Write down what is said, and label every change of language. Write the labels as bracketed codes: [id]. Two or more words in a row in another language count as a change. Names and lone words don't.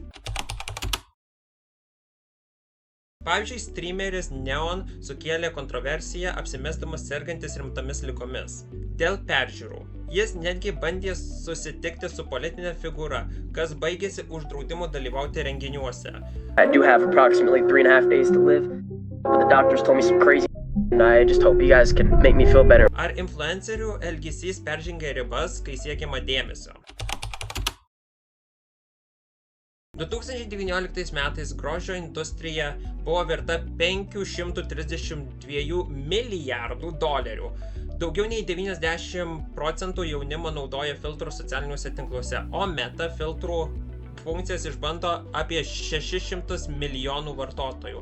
[lt] Pavyzdžiui, streameris Neon sukėlė kontroversiją, apsimesdamas sergantis rimtomis ligomis dėl peržiūrų. Jis netgi bandė susitikti su politinė figūra, kas baigėsi uždraudimu dalyvauti renginiuose. [en] I do have approximately 3.5 days to live, but the doctors told me some crazy and I just hope you guys can make me feel better. [lt] Ar influencerių elgesys peržengia ribas, kai siekiama dėmesio? 2019 metais grožio industrija buvo verta $532 milijardų. Daugiau nei 90% jaunimo naudoja filtrus socialiniuose tinkluose, o Meta filtrų funkcijas išbando apie 600 milijonų vartotojų.